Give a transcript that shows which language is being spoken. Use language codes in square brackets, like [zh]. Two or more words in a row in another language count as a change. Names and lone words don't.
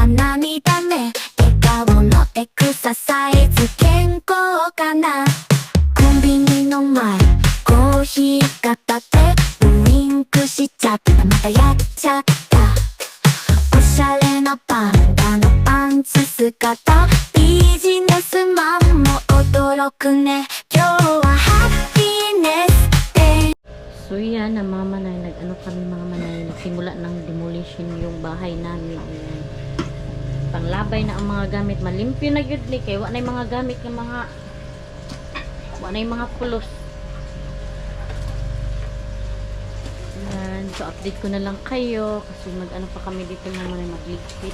[ja] 涙目笑顔のエクササイズ健康かなコンビニの前コーヒー片手ウインクしちゃったまたやっちゃったおしゃれなパンダのパンツ姿ビジネスマンも驚くね今日はハッピーネスデー [tl] So yan, na mga manay, nag-ano kami mga manay, nagsimula ng demolition yung bahay namin. Ayan. Panglabay na ang mga gamit, malimpyo na yun ni, kaya wala na yung mga gamit ng mga, wala na yung mga pulos. Ayan, so update ko na lang kayo, kasi mag-ano pa kami dito mga manay, magligpit.